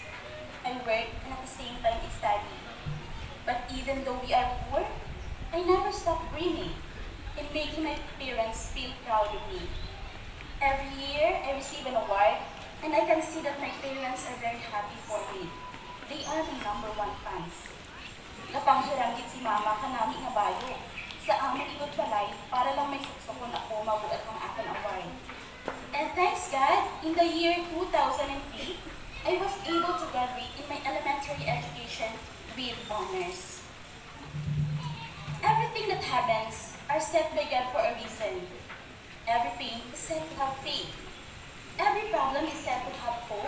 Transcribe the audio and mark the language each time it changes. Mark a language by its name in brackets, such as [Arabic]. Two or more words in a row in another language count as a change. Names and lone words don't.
[English] I work and at the same time I study. But even though we are poor, I never stopped dreaming and making my parents feel proud of me. Every year, I receive an award, and I can see that my parents are very happy for me. They are my #1 fans. [Hiligaynon] Napanghiranggit si mama kanami nga bayo sa aming ikot balay para lang may suksokon ako mabuhat ang aking award. [English] And thanks God, in the year 2003, I was able to graduate in my elementary education with honors. Everything that happens are set by God for a reason. Every pain is said to have faith. Every problem is said to have hope.